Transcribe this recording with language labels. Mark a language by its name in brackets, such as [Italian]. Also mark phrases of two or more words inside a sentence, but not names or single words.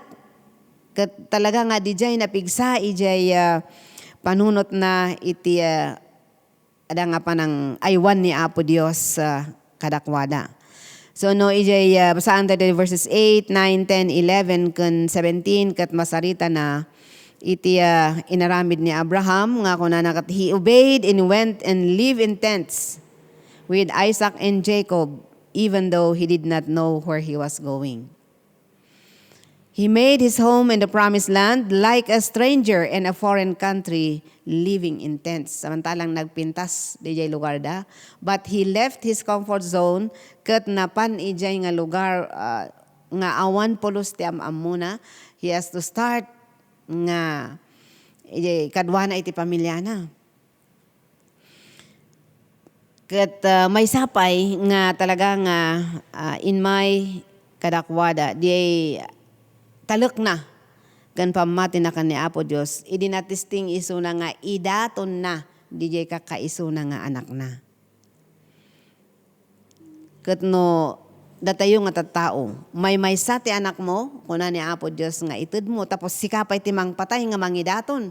[Iloko] Ket talaga nga dijay napigsa ijay panunot na iti ada nga panang aywan ni Apo Dios kadakwada. So no ijay basaan tayo verses 8, 9, 10, 11 kun 17 ket masarita na iti inaramid ni Abraham nga kuna nakat [English] he obeyed and went and lived in tents with Isaac and Jacob even though he did not know where he was going. He made his home in the promised land like a stranger in a foreign country living in tents. [Iloko] Samantalang nagpintas dijay lugar da, [English] but he left his comfort zone [Iloko] ket napan ijay nga lugar nga awan pulos ti amuna. [English] He has to start [Iloko] nga kadwana iti pamilya na. Ket may sapay nga talaga nga in my kadakwada di talek na kan pamati na kan ni Apo Dios idi natisting iso na nga idaton na DJ kakaiso na nga anak na. Ket no datayo nga tattao. May sa ti anak mo, kuna ni Apo Dios nga itud mo, tapos sikapay ti mangpatay nga mangidaton.